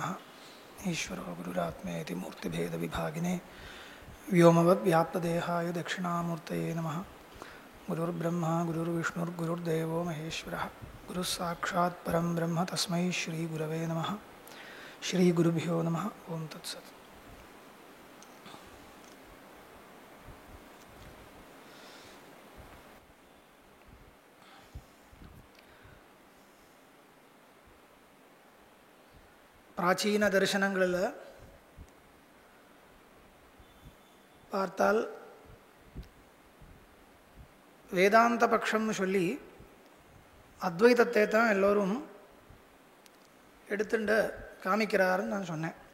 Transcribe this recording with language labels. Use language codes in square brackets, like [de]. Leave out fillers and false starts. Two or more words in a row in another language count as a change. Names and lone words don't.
[sa] ईश्वरो गुरुरात्मेति मूर्तिभेदविभागिने व्योमवद्व्याप्तदेहाय दक्षिणामूर्तये नमः। गुरुर्ब्रह्मा गुरुर्विष्णुर्गुरुर्देवो महेश्वरः गुरुः साक्षात् परं ब्रह्म तस्मै श्रीगुरवे नमः। श्रीगुरुभ्यो नमः। ओं तत्सत्। [ta] பிராச்சீன தரிசனங்களில் பார்த்தால் வேதாந்த பட்சம்னு சொல்லி அத்வைதத்தை தான் எல்லோரும் எடுத்துட்டு காமிக்கிறாருன்னு நான் சொன்னேன்.